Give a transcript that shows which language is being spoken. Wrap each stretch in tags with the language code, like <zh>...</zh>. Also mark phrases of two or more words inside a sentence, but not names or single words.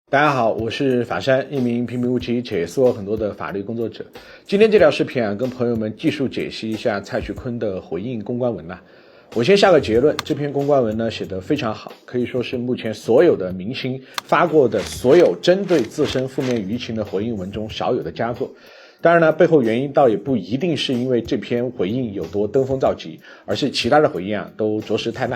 <zh>大家好，我是法山，一名平平无奇且收获很多的法律工作者。今天这条视频跟朋友们技术解析一下蔡徐坤的回应公關文我先下個結論，這篇公關文寫得非常好，可以說是目前所有的明星發過的所有針對自身負面輿情的回應文中少有的佳作。當然背後原因倒也不一定是因為這篇回應有多登峰造極，而是其他的回應都着實太爛。</zh>